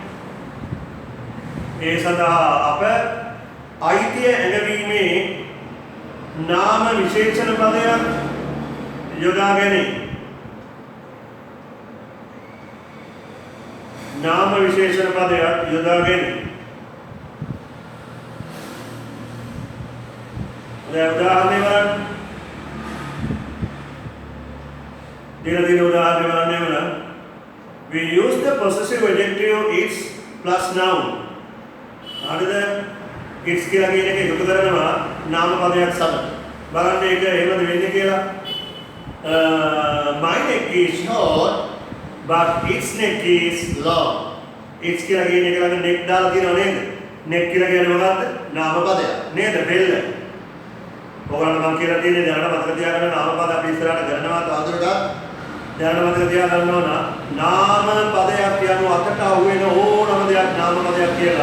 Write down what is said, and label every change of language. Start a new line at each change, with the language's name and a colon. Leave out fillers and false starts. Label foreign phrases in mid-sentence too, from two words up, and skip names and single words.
Sinhala: ඒ සඳහා අප අයිතිය ඇඟවීමේ නාම විශේෂණ පදයක් යොදා ගැනීම. නාම විශේෂණ පදයක් යොදා ගැනීම. දැන් උදාහරණයක් බලන්න.
English: We use the possessive adjective its plus noun.
Sinhala: හරිද? its කියලා කියන එක එකතු කරනවා නාම පදයක් සමග. බලන්න ඒක එහෙමද වෙන්නේ කියලා.
English: My neck is short but its neck is long.
Sinhala: its කියලා කියන එක ළඟ neck දාලා තියෙනව නේද? neck කියලා කියන්නේ මොකක්ද? නාම පදයක්. නේද? බෙල්ල. ඔයගොල්ලෝ මම කියලා තියෙන්නේ දැනට මතක තියාගන්න නාම පද අපි ඉස්සරහට කරනවා තවදුරටත් දැනට මතක තියාගන්න ඕන නාම පදයක් කියනවා අතට අහුවෙන ඕනම දෙයක් නාම පදයක් කියලා.